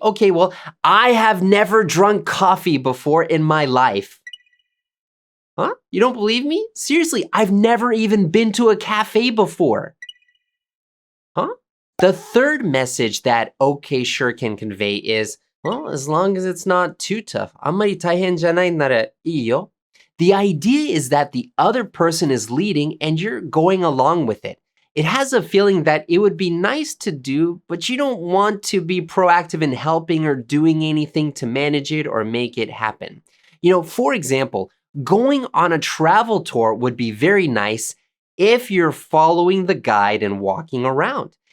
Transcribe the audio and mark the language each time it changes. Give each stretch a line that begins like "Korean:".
English: Okay, well, I have never drunk coffee before in my life.Huh? You don't believe me? Seriously, I've never even been to a cafe before.Huh? The third message that okay, sure can convey is, Well, as long as it's not too tough.
Japanese: あんまり大変じゃないならいいよ。
English: The idea is that the other person is leading and you're going along with it. It has a feeling that it would be nice to do, but you don't want to be proactive in helping or doing anything to manage it or make it happen. For example, going on a travel tour would be very nice if you're following the guide and walking around.